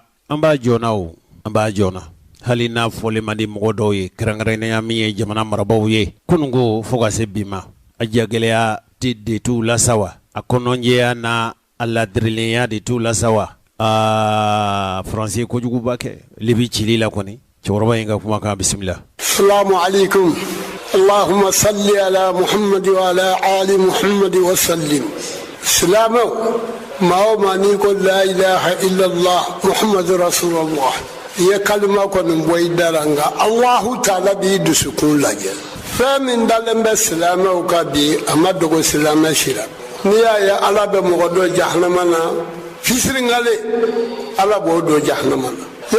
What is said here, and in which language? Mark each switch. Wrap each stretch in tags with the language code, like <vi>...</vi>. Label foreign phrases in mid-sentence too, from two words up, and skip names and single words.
<bm>An b'a jɔna o an b'a jɔna hali n'a fɔlen man di mɔgɔ dɔw ye kɛrɛnkɛrɛnnenya min ye jamana marabaw ye kununko fo ka se bi ma a jagɛlɛya de t'u la sa wa a kɔnɔnjɛya n'a a ladirilenya de t'u la sa wa Faransi kojuguba kɛ Libi cili la kɔni cɛkɔrɔba in ka kumakan bisimila.</bm> <ar>السلام عليكم اللهم صل على محمد وعلى آل محمد وسلم.</ar> <bm>Silamɛw maa o maa n'i ko</bm> <ar>لا إله إلا الله محمد رسول الله</ar> <bm>i ye kalima kɔni bɔ i da la nka</bm> <ar>الله تعالى</ar> <bm>b'i dusukun lajɛ. Fɛn min dalen bɛ silamɛw ka bi a ma dogo silamɛ si la. N'i y'a ye Ala bɛ mɔgɔ dɔ jahanama na fisiringale Ala b'o don jahanama na.</bm>